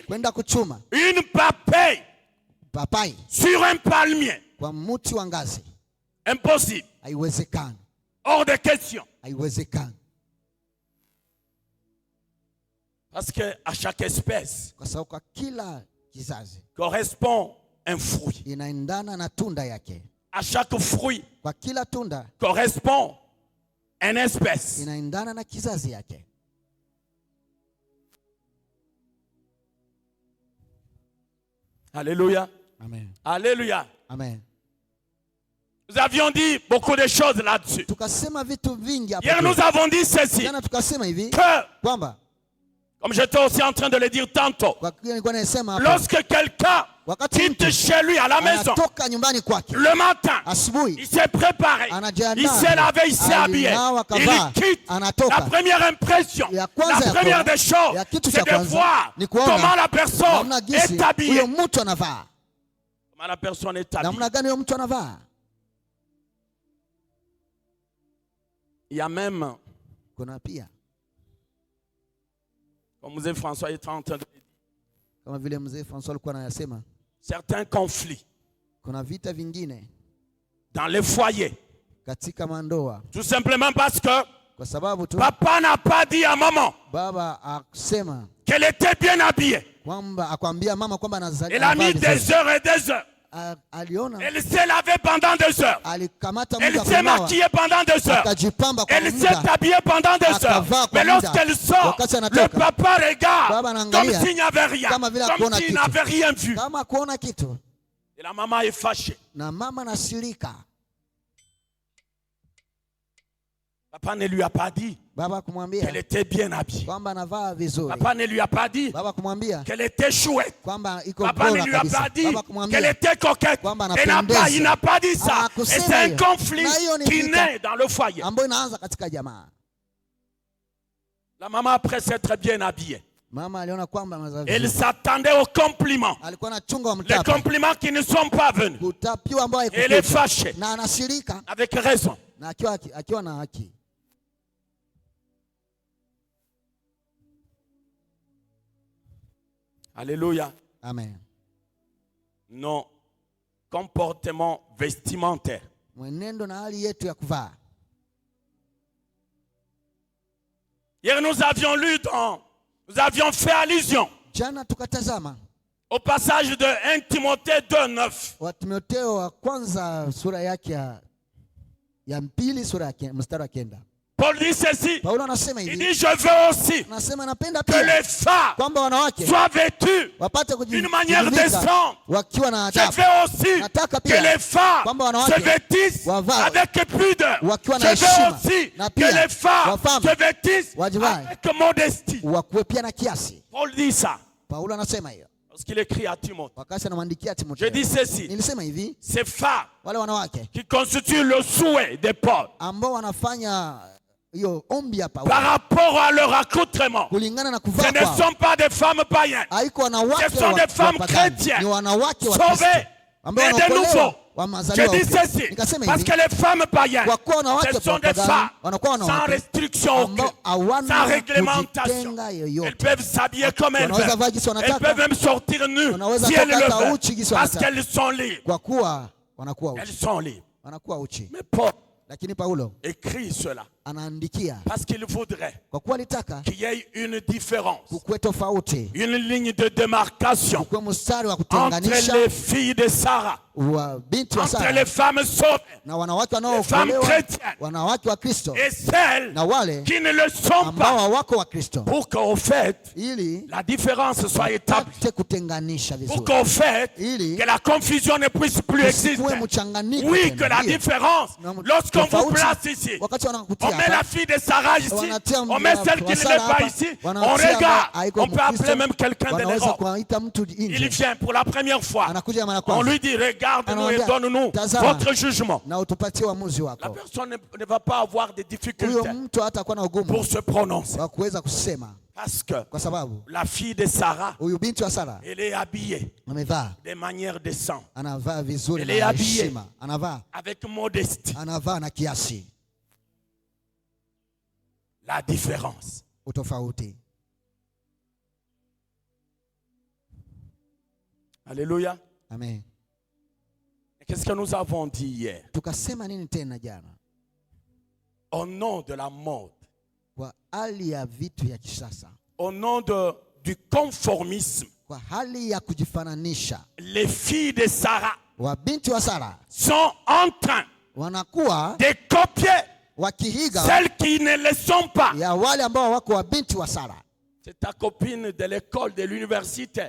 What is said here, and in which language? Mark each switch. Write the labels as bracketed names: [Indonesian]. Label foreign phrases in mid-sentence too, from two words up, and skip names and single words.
[Swahili] kwenda kuchuma [French] une papaye [Swahili] papai [French] sur un palmier. [Swahili] kwa mti wa ngazi, [French] Impossible. [Swahili] haiwezekani, [French] Hors de question. [Swahili] haiwezekani, [French] Parce qu'à chaque espèce [Swahili] kwa sababu kwa kila kizazi [French] correspond un fruit. [Swahili] inaendana na tunda yake. [French] À chaque fruit [Swahili] Kwa kila tunda [French] correspond une espèce. [Swahili] inaendana na kizazi yake. [French] Alléluia. Amen. Alléluia. Amen. Nous avions dit beaucoup de choses là-dessus. [Swahili] Tukasema vitu vingi hapo. [French] Hier, nous avons dit ceci. [Swahili] Jana tukasema hivi [French] Que, [Swahili] kwamba [French] comme j'étais aussi en train de le dire tantôt, [Swahili] kwa kile nilikuwa nasema hapo, [French] lorsque quelqu'un [Swahili] wakati [French] quitte [Swahili] mtu [French] chez lui à la maison, [Swahili] anatoka nyumbani kwake [French] le matin, [Swahili] asubuhi, [French] il s'est préparé, [Swahili] anajiandaa, [French] il s'est lavé, il s'est habillé, [Swahili] alinawa, kavaa, [French] il quitte. [Swahili] anatoka. [French] La première impression, [Swahili] Ya kwanza [French] la [Swahili] ya [French] première [Swahili] kwanza, [French] des choses, [Swahili] ya kitu [French] c'est [Swahili] cha [French] de [Swahili] kwanza, [French] voir [Swahili] ni kuona [French] comment la personne [Swahili] namna gisi [French] est habillée. [Swahili] huyo mtu anavaa. [French] Comment la personne est habillée. [Swahili] Namna gani huyo mtu anavaa? [French] Il y a même, [Swahili] Kuna pia [French] comme Mzee François est en train de dire, [Swahili] kama vile mzee François alikuwa anayasema, [French] certains conflits [Swahili] kuna vita vingine [French] dans les foyers. [Swahili] katika mandoa, [French] Tout simplement parce que [Swahili] kwa sababu tu [French] papa n'a pas dit à maman [Swahili] baba akusema [French] qu'elle était bien habillée. [Swahili] kwamba akwambia mama kwamba [French] Elle a mis des heures et des heures. [Swahili] aliona, [French] Elle s'est lavée pendant 2 heures. [Swahili] alikamata [French] Elle [Swahili] muda [French] s'est [Swahili] kunawa, [French] maquillée pendant 2 heures. [Swahili] akajipamba kwa [French] Elle s'est [Swahili] muda, [French] habillée pendant 2 heures. [Swahili] akavaa kwa [French] Mais [Swahili] muda. [French] lorsqu'elle sort, [Swahili] Wakati [French] le [Swahili] anatoka, [French] papa regarde [Swahili] baba [French] comme [Swahili] anaangalia [French] s'il n'y avait rien. [Swahili] kama vile [French] Comme [Swahili] hakuona [French] s'il [Swahili] kitu, [French] n'avait rien vu. [Swahili] kama kuona kitu, [French] Et la maman est fâchée. [Swahili] na mama nasirika. [French] Papa ne lui a pas dit [Swahili] Baba [French] qu'elle [Swahili] kumwambia [French] était bien habillée. [Swahili] kwamba anavaa vizuri, [French] Papa ne lui a pas dit [Swahili] baba kumwambia [French] qu'elle était chouette. [Swahili] kwamba iko [French] Papa ne [Swahili] bora [French] lui a [Swahili] kabisa, [French] pas dit [Swahili] baba [French] qu'elle [Swahili] kumwambia [French] était coquette. [Swahili] kwamba [French] Il n'a pas dit ça. Et [Swahili] Hakusema [French] c'est un [Swahili] hiyo. [French] conflit [Swahili] Na hiyo ni [French] qui [Swahili] vita [French] naît dans le foyer. [Swahili] ambayo inaanza katika jamaa. [French] La maman, après s'être bien habillée, [Swahili] Mama aliona kwamba anavaa [French] elle [Swahili] vizuri, [French] s'attendait aux compliments. [Swahili] alikuwa anachunga wa [French] Les [Swahili] mtapa, [French] compliments qui ne sont pas venus. [Swahili] kutapiwa ambayo [French] Elle est [Swahili] haikukuja, [French] fâchée. [Swahili] na anasirika, [French] Avec raison. [Swahili] na akiwa na haki. [French] Alléluia. Amen. Non. Comportement vestimentaire. [Swahili] Mwenendo na hali yetu ya kuvaa. [French] Hier, nous avions fait allusion [Swahili] Jana tukatazama [French] au passage de 1 Timothée 2:9. [Swahili] wa Timotheo wa kwanza sura yake ya pili sura yake mstari wa 9. [French] Paul dit ceci. [Swahili] Paulo anasema [French] Il [Swahili] hivi, [French] dit, je veux aussi [Swahili] anasema napenda [French] que [Swahili] pia [French] les femmes [Swahili] kwamba wanawake [French] soient vêtues [Swahili] wapate [French] d'une manière [Swahili] kujivika [French] décente. [Swahili] wakiwa na [French] Je [Swahili] adabu. [French] veux aussi [Swahili] Nataka [French] que [Swahili] pia [French] les femmes [Swahili] kwamba [French] se [Swahili] wanawake [French] vêtissent [Swahili] wavae [French] avec pudeur. [Swahili] wakiwa [French] Je [Swahili] na [French] veux [Swahili] heshima, [French] aussi [Swahili] na [French] que [Swahili] pia [French] les femmes [Swahili] wafahamu [French] se vêtissent [Swahili] wajivae, [French] avec modestie. [Swahili] wakuwe pia na kiasi. [French] Paul dit ça [Swahili] Paulo anasema hiyo [French] lorsqu'il écrit à Timothée. [Swahili] wakati anamwandikia [French] Je [Swahili] Timotheo. [French] dis ceci. [Swahili] Nilisema hivi, [French] Ces femmes [Swahili] wale wanawake [French] qui constituent le souhait de Paul [Swahili] ambao wanafanya hiyo ombi ya Paulo [French] par rapport à leur accoutrement, [Swahili] kulingana na [French] ce [Swahili] kuvaa [French] ne [Swahili] kwao, [French] sont pas des femmes païennes. [Swahili] haiko wanawake [French] Ce sont des femmes [Swahili] wapagani, [French] chrétiennes, [Swahili] ni wanawake wa [French] sauvées, [Swahili] Kristo ambao [French] mais de [Swahili] wanaokolewa [French] nouveau. [Swahili] wa [French] Je [Swahili] mazaliwa [French] dis [Swahili] upya. [French] ceci, [Swahili] Nikasema [French] parce [Swahili] hivi, [French] que les femmes païennes, [Swahili] kwa kuwa wanawake [French] ce sont des [Swahili] wapagani [French] femmes [Swahili] wanakuwa [French] sans [Swahili] wanawake [French] restriction aucune, [Swahili] ambao hawana [French] sans réglementation. [Swahili] kujitenga [French] Elles [Swahili] yoyote. [French] peuvent s'habiller comme elles [Swahili] Wanaweza [French] veulent. [Swahili] vaa jinsi [French] Elles [Swahili] wanataka, [French] peuvent même sortir nues [Swahili] wanaweza [French] si elles [Swahili] toka [French] le [Swahili] hata [French] veulent, [Swahili] uchi jinsi [French] parce [Swahili] wanataka, [French] qu'elles sont libres. [Swahili] kwa kuwa wanakuwa uchi, [French] Elles sont libres. [Swahili] wanakuwa uchi. [French] Mais Paul [Swahili] Lakini Paulo [French] écrit cela [Swahili] anaandikia [French] parce qu'il voudrait [Swahili] kwa kuwa alitaka [French] qu'il y ait une différence, [Swahili] kukuwe tofauti, [French] une ligne de démarcation [Swahili] kukuwe mstari wa [French] entre [Swahili] kutenganisha [French] les filles de Sarah, [Swahili] wa binti wa [French] entre [Swahili] Sara [French] les femmes sauvées [Swahili] na wanawake [French] femmes [Swahili] wanaookolewa, [French] chrétiennes [Swahili] wanawake wa Kristo [French] et celles [Swahili] na wale [French] qui ne le sont [Swahili] ambao [French] pas, [Swahili] hawako wa Kristo, [French] pour qu'au fait, [Swahili] ili [French] la différence soit établie, [Swahili] pate kutenganisha [French] pour [Swahili] vizuri, [French] qu'au fait, [Swahili] ili [French] que la confusion ne puisse plus exister. [Swahili] kusikuwe mchanganyiko [French] Oui, [Swahili] tena. [French] que la [Swahili] Ndiyo. [French] différence, [Swahili] Na [French] lorsqu'on vous [Swahili] tofauti, [French] place ici, [Swahili] wakati wanakutia [French] on met la [Swahili] hapa, [French] fille de Sarah ici, [Swahili] wanatia [French] on met celle qui ne [Swahili] Sarah [French] l'est pas [Swahili] hapa, [French] ici, on [Swahili] wanatia [French] regarde, [Swahili] ambaye haiko [French] on peut [Swahili] Mkristo, [French] appeler même quelqu'un de [Swahili] wanaweza [French] l'Europe. [Swahili] kuwaita mtu [French] Il [Swahili] nje, [French] vient pour la première fois. [Swahili] anakuja mara [French] On [Swahili] kwanza, [French] lui dit, regarde-nous et [Swahili] Anamwambia, [French] donne-nous [Swahili] tazama, [French] votre jugement. [Swahili] na utupatie uamuzi [French] La [Swahili] wako. [French] personne ne va pas avoir de [Swahili] Huyo [French] difficultés [Swahili] mtu hatakuwa na ugumu [French] pour se prononcer. [Swahili] wa kuweza kusema, [French] Parce que [Swahili] kwa sababu [French] la fille de Sarah, [Swahili] huyu binti wa Sara [French] elle est habillée [Swahili] amevaa, [French] de manière décente, [Swahili] anavaa vizuri [French] Elle est [Swahili] na [French] habillée. [Swahili] heshima, anavaa [French] avec modestie. [Swahili] anavaa na kiasi, [French] La différence. [Swahili] utofauti. [French] Alléluia. Amen. Qu'est-ce que nous avons dit hier? [Swahili] Tukasema nini tena jana? [French] Au nom de la mode, [Swahili] Kwa hali ya vitu ya kisasa, [French] au nom du conformisme, [Swahili] kwa hali ya kujifananisha, [French] les filles de Sarah [Swahili] wabinti wa Sara [French] sont en train [Swahili] wanakuwa [French] de copier [Swahili] wakiiga [French] celles qui ne le sont pas. [Swahili] ya wale ambao wako wabinti wa Sara. [French] C'est ta copine de l'école, de l'université,